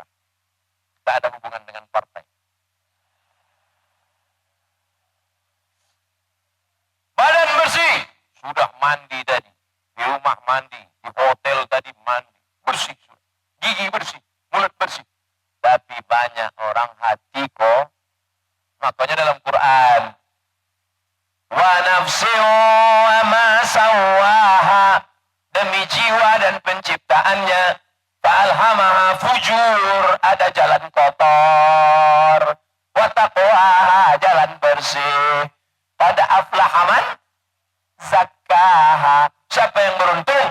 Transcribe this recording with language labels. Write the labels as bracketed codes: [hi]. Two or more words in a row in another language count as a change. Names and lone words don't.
[id] Tak ada hubungan dengan partai. Badan bersih, sudah mandi tadi. Di rumah mandi, di hotel tadi mandi. Bersih, gigi bersih, mulut bersih. Tapi banyak orang hati kok. Makanya dalam Quran, [ar] ونفس وما سواها, [id] demi jiwa dan penciptaannya, [ar] فألهمها فجور, [id] ada jalan kotor, [ar] وتقوى, [id] jalan bersih. Pada [ar] أفلح من زكاها, [id] siapa yang beruntung?